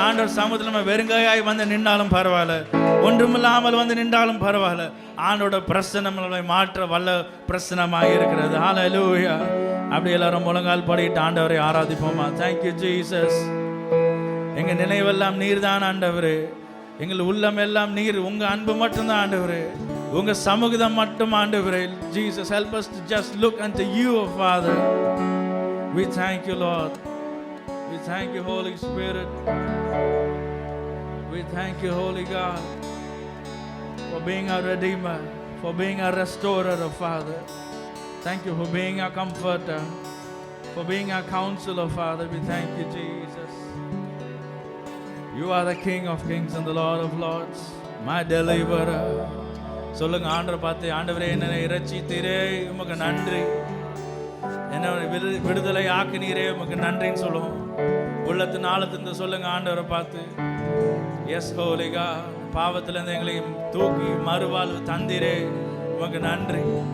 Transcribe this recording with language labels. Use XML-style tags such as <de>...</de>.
<ta>ஆண்டவர் சமூகத்தில் நம்ம வெறுங்கையாய் வந்து நின்றாலும் பரவாயில்ல, ஒன்றுமில்லாமல் வந்து நின்றாலும் பரவாயில்ல, ஆண்டோட பிரசனம் நம்மளை மாற்ற வல்ல பிரசனமாக இருக்கிறது. ஹல்லேலூயா. அப்படி எல்லாரும் முழங்கால் படிட்டு ஆண்டவரை ஆராதிப்போமா.</ta> <en>Thank you Jesus.</en> <ta>எங்க நினைவெல்லாம் நீர் தான் ஆண்டவரே, எங்கள் உள்ளம் எல்லாம் நீர், உங்க அன்பு மட்டும்தான் ஆண்டவரே, உங்க சமூகம் மட்டும் ஆண்டவரே.</ta> <en>Jesus, help us to just look unto you, Father. We thank you, Lord. We thank you, Holy Spirit. We thank you, Holy God, for being our Redeemer, for being our Restorer, oh Father. Thank you for being our Comforter, for being our Counselor, Father. We thank you, Jesus. You are the King of Kings and the Lord of Lords, my Deliverer.</en> <ta>சொல்லுங்க ஆண்டவரை பார்த்து, ஆண்டவரே என்னை இரட்சித்தீரே, உமக்கு நன்றி. என்ன விடுதலை ஆக்கினீரே உமக்கு நன்றின்னு சொல்லுவோம். உள்ளத்தின் ஆழத்திலிருந்து சொல்லுங்க ஆண்டவரை பார்த்து, எஸ் ஹோலிகா, பாவத்திலிருந்து எங்களையும் தூக்கி மறுவாழ்வு தந்தீரே உமக்கு நன்றி.</ta>